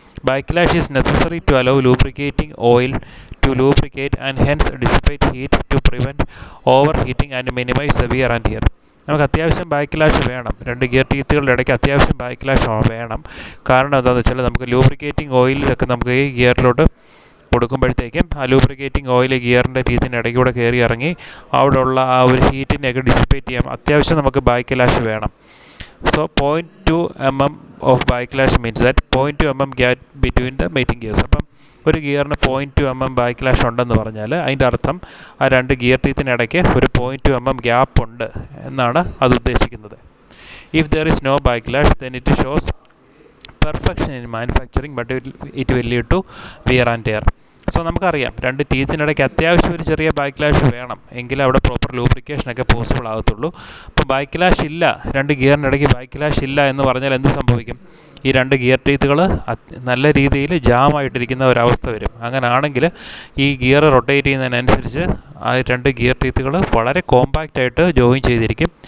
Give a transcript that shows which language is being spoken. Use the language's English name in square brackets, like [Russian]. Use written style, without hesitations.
[English] Backlash is necessary to allow lubricating oil to lubricate and hence dissipate heat to prevent overheating and minimize the wear and tear. [Malayalam] നമുക്ക് അത്യാവശ്യം backlash വേണം, രണ്ട് gear ടീത്തുകളുടെ ഇടയ്ക്ക് അത്യാവശ്യം backlash വേണം. കാരണം എന്താണെന്ന് വെച്ചാൽ നമുക്ക് ലൂബ്രിക്കേറ്റിംഗ് ഓയിലൊക്കെ നമുക്ക് ഈ ഗിയറിലോട്ട് കൊടുക്കുമ്പോഴത്തേക്കും ആ ലൂബ്രിക്കേറ്റിംഗ് ഓയിൽ ഗിയറിൻ്റെ ടീത്തിൻ്റെ ഇടയ്ക്കൂടെ കയറി ഇറങ്ങി അവിടെയുള്ള ആ ഒരു ഹീറ്റിനെയൊക്കെ ഡിസിപ്പേറ്റ് ചെയ്യാം. അത്യാവശ്യം നമുക്ക് ബാക്ക്ലാഷ് വേണം. [English] So 0.2 mm of backlash means that 0.2 mm gap between the mating gears. [Malayalam] അപ്പം ഒരു ഗിയറിന് 0.2 mm ബാക്ക്ലാഷ് ഉണ്ടെന്ന് പറഞ്ഞാൽ അതിൻ്റെ അർത്ഥം ആ രണ്ട് ഗിയർ ടീത്തിനിടയ്ക്ക് ഒരു 0.2 mm ഗ്യാപ്പ് ഉണ്ട് എന്നാണ് അത് ഉദ്ദേശിക്കുന്നത്. [English] If there is no backlash, then it shows perfection in manufacturing, but it will lead to wear and tear. [Malayalam] So നമുക്കറിയാം, രണ്ട് ടീത്തിനിടയ്ക്ക് അത്യാവശ്യം ഒരു ചെറിയ ബാക്ക്ലാഷ് വേണം, എങ്കിലേ അവിടെ പ്രോപ്പർ ലൂബ്രിക്കേഷനൊക്കെ പോസിബിൾ ആകത്തുള്ളൂ. അപ്പോൾ ബാക്ക്ലാഷ് ഇല്ല, രണ്ട് ഗിയറിനിടയ്ക്ക് ബാക്ക്ലാഷ് ഇല്ല എന്ന് പറഞ്ഞാൽ എന്ത് സംഭവിക്കും? ഈ രണ്ട് ഗിയർ ടീത്തുകൾ നല്ല രീതിയിൽ ജാമായിട്ടിരിക്കുന്ന ഒരവസ്ഥ വരും. അങ്ങനെയാണെങ്കിൽ ഈ ഗിയർ റൊട്ടേറ്റ് ചെയ്യുന്നതിനനുസരിച്ച് ആ രണ്ട് ഗിയർ ടീത്തുകൾ വളരെ കോമ്പാക്റ്റായിട്ട് ജോയിൻ ചെയ്തിരിക്കും.